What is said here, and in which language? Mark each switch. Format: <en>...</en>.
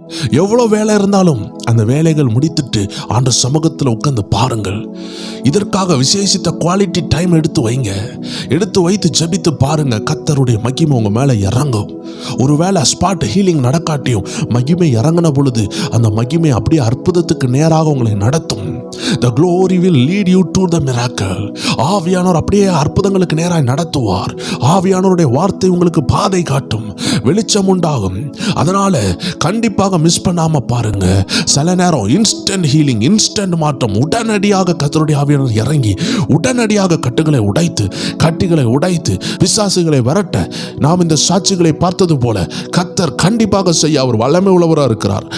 <ta>எவ்வளோ வேலை இருந்தாலும் அந்த வேலைகள் முடித்துட்டு ஆண்ட சமூகத்தில் உட்கார்ந்து பாருங்கள். இதற்காக விசேஷித்த குவாலிட்டி டைம் எடுத்து வைங்க. எடுத்து வைத்து ஜெபித்து பாருங்க. கர்த்தருடைய மகிமை உங்க மேல இறங்கும். ஒருவேளை ஸ்பாட் ஹீலிங் நடக்காட்டியும் மகிமை இறங்கின பொழுது அந்த மகிமை அப்படியே அற்புதத்துக்கு நேராக உங்களை நடத்தும்.</ta> <en>The glory will lead you to the miracle.</en> <ta>ஆவியானவர் அப்படியே அற்புதங்களுக்கு நேராக நடத்துவார். ஆவியானவருடைய வார்த்தை உங்களுக்கு பாதை காட்டும், வெளிச்சம் உண்டாகும். அதனால கண்டிப்பாக மிஸ் பண்ணாம பாருங்க. சில நேரம் இன்ஸ்டன்ட் ஹீலிங், இன்ஸ்டன்ட் மாற்றம். உடனடியாக கர்த்தருடைய ஆவியானவர் இறங்கி உடனடியாக கட்டுகளை உடைத்து பிசாசுகளை விரட்ட நாம் இந்த சாட்சிகளை பார்த்தது போல கர்த்தர் கண்டிப்பாக செய்ய அவர் வல்லமை உள்ளவராக இருக்கிறார்.</ta>